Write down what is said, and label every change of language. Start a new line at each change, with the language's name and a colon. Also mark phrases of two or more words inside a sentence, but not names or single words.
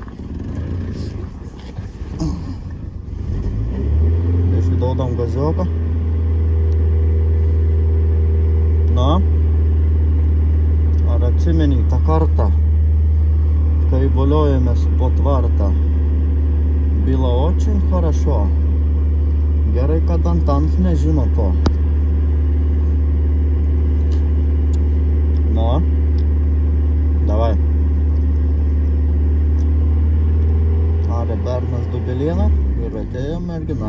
Lithuanian: Išdaudam gazioką. Na. Ar atsimeni tą kartą, kai voliojomės po tvartą?
Russian: Было очень хорошо.
Lithuanian: Gerai, kad Antanas nežino to.
Russian: Ну, давай.
Lithuanian: Arė bernas dubelieną ir atėjo mergina.